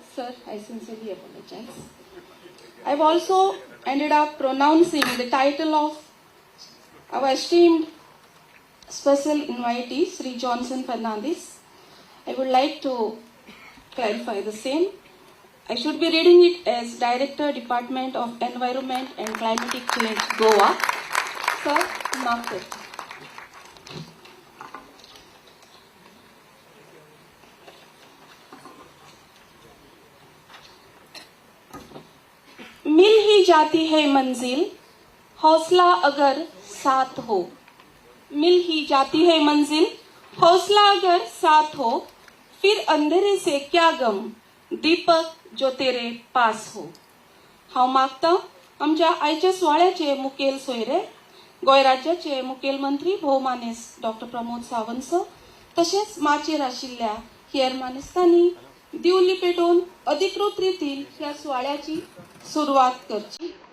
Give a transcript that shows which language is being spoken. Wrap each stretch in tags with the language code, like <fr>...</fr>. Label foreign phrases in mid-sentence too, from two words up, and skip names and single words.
<en>Sir, I sincerely apologize. I've also ended up pronouncing the title of our esteemed special invitee, Sri Johnson Fernandez. I would like to clarify the same. I should be reading it as Director, Department of Environment and Climatic Change, Goa. Sir, noted.</en> <hi>मिल ही जाती है मंजिल, हौसला अगर साथ हो. मिल ही जाती है मंजिल, हौसला अगर साथ हो. फिर अंधेरे से क्या गम, दीपक जो तेरे पास हो.</hi> <kok>हांव मागता आमच्या आयच्या सुवाळ्याचे मुखेल सोयरे, गोंय राज्याचे मुखेल मंत्री भौमानेस डॉक्टर प्रमोद सावंत सर, तशेंच माचेर आशिल्ल्या हेर मानेस्तांनी दिवली पेटोवन अधिकृत रितीन ह्या सुवाळ्याची सुरवात करची.</kok>